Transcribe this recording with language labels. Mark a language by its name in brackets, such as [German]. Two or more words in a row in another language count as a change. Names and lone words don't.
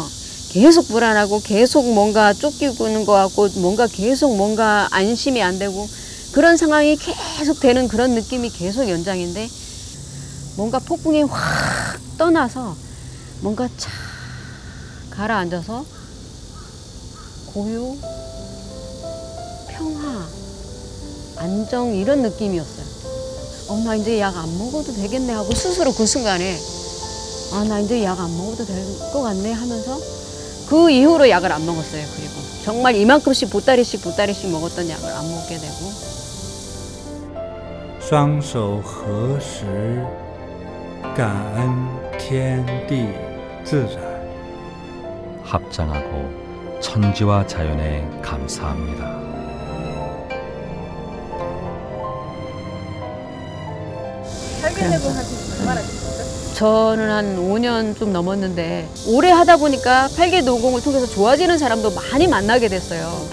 [Korean] 계속 불안하고 계속 뭔가 쫓기는 것 같고 뭔가 안심이 안 되고 그런 상황이 계속 되는 그런 느낌이 계속 연장인데 뭔가 폭풍이 확 떠나서 뭔가 착 가라앉아서 고요, 평화, 안정 이런 느낌이었어요. 나 이제 약 안 먹어도 되겠네 하고 스스로 그 순간에 나 이제 약 안 먹어도 될 것 같네 하면서 그 이후로 약을 안 먹었어요. 그리고 정말 이만큼씩 보따리씩 먹었던 약을 안 먹게 되고 [Chinese] 双手合十感恩天地自然. [Korean] 합장하고 천지와 자연에 감사합니다. 팔괘내공 하신 얼마나 되셨어요? 저는 한 5년 좀 넘었는데 오래 하다 보니까 팔괘내공을 통해서 좋아지는 사람도 많이 만나게 됐어요.